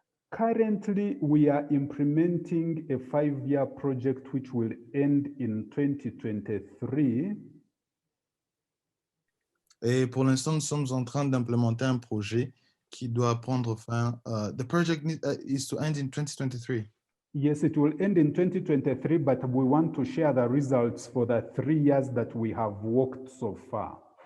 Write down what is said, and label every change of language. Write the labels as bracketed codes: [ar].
[en] Currently, we are implementing a 5-year project which will end in 2023. [fr] Et pour l'instant, nous sommes en train d'implémenter un projet qui doit prendre fin. [en] The project is to end in 2023. Yes, it will end in 2023, but we want to share the results for the 3 years that we have worked so far.